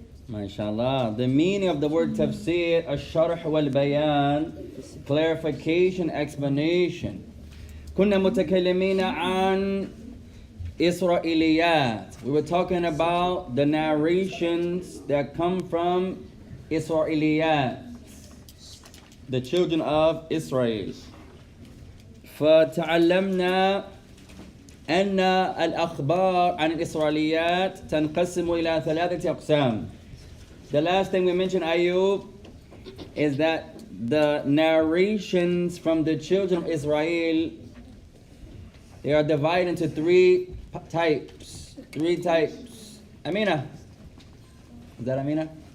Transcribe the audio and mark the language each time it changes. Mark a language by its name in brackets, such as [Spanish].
[English] MashaAllah. The meaning of the word tafsir, [Arabic] الشرح والبيان, [English] clarification, explanation. [Arabic] كنا متكلمين عن إسرائيليات. [English] We were talking about the narrations that come from Israeliyat, the children of Israel. [Arabic] فتعلمنا أن الأخبار عن الإسرائيليات تنقسم إلى 3 أقسام. [English] The last thing we mentioned, Ayub, is that the narrations from the children of Israel, they are divided into 3 types. 3 types. Amina. Is that Amina?